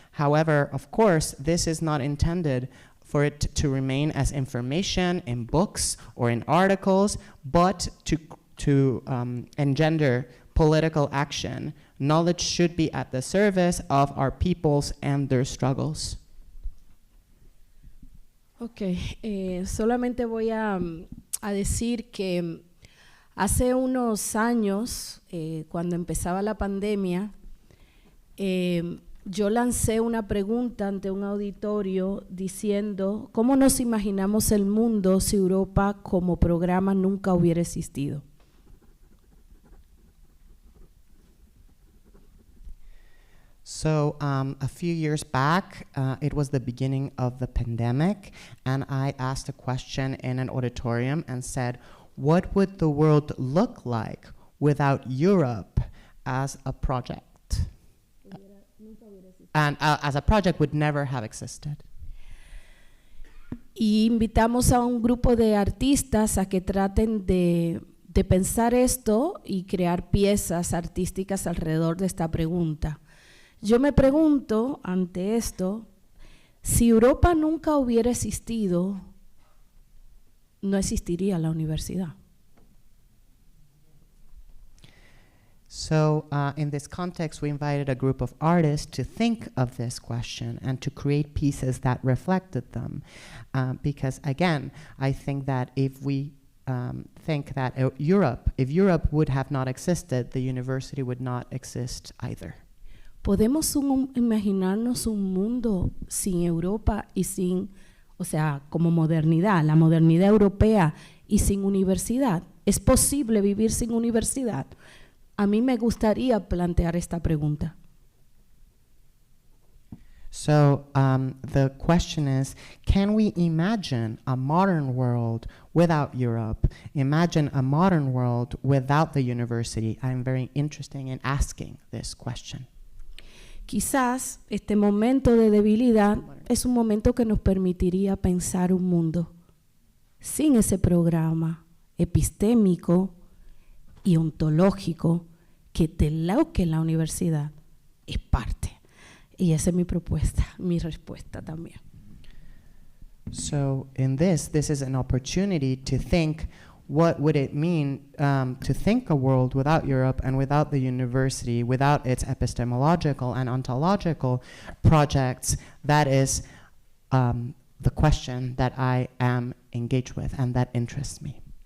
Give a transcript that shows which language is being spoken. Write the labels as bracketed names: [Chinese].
[English] However, of course, this is not intended for it to remain as information in books or in articles, but to engender political action. Knowledge should be at the service of our peoples and their struggles. [Spanish] Ok, solamente voy a decir que hace unos años, cuando empezaba la pandemia, yo lancé una pregunta ante un auditorio diciendo ¿cómo nos imaginamos el mundo si Europa como programa nunca hubiera existido? [English] So a few years back, it was the beginning of the pandemic, and I asked a question in an auditorium and said, what would the world look like without Europe as a project? And as a project would never have existed. [Spanish] Y invitamos a un grupo de artistas a que traten de pensar esto y crear piezas artísticas alrededor de esta pregunta. Yo me pregunto ante esto, si Europa nunca hubiera existido, no existiría la universidad. [English] So in this context, we invited a group of artists to think of this question and to create pieces that reflected them. Because again, I think that if we think that if Europe would have not existed, the university would not exist either. [Spanish] ¿Podemos imaginarnos un mundo sin Europa y sin, o sea, como modernidad, la modernidad europea y sin universidad? ¿Es posible vivir sin universidad? A mí me gustaría plantear esta pregunta. [English] So the question is, can we imagine a modern world without Europe? Imagine a modern world without the university? I'm very interested in asking this question. [Spanish] Quizás este momento de debilidad es un momento que nos permitiría pensar un mundo sin ese programa epistémico y ontológico que de lo que la universidad es parte. Y esa es mi propuesta, mi respuesta también. [English] So in this is an opportunity to think what would it mean to think a world without Europe and without the university, without its epistemological and ontological projects. That is the question that I am engaged with and that interests me.